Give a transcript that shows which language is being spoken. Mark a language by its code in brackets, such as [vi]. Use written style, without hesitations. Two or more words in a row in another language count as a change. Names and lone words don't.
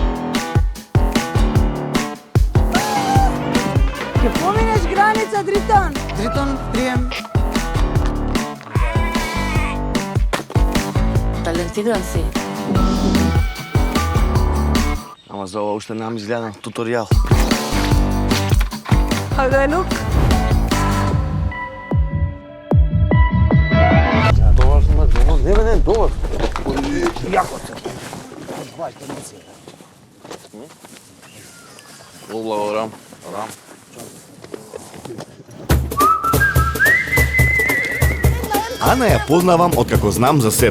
[mk] Ќе поминеш граница, Дритон. Дритон, прием. Талентиран си. Ама за ова уште немам изгледан туторијал. [en] How do I look? [mk] Добар сум, добар. Не, добар. Јако се. Благодарам. Ана ја познавам откако знам за себе.